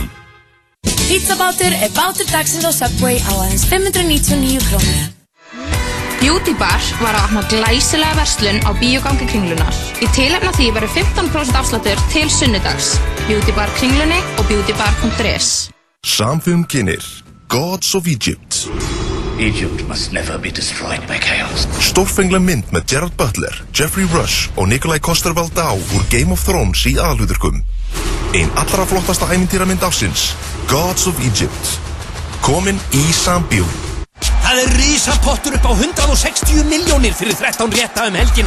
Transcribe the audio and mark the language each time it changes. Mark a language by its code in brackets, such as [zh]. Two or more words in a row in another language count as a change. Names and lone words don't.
[is] Pizzabátur er bátur dagsins á Subway á aðeins 599 krónur. Beauty Bar var að opna glæsilega verslun á bíógangi Kringlunar. Í tilefni af því verður 15% afsláttur til sunnudags. Beauty Bar Kringlunni og beautybar.is. Samfum kynir Gods of Egypt. [en] Egypt must never be destroyed by chaos. [is] Stórfengla mynd með Gerard Butler, Jeffrey Rush og Nikolai Coster-Waldau úr Game of Thrones í aðalhlutverkum. Ein allra flottasta ævintýramynd ársins, Gods of Egypt. Komin í Sambíó. Það er risapottur upp á 160 milljónir fyrir 13 rétta helgina.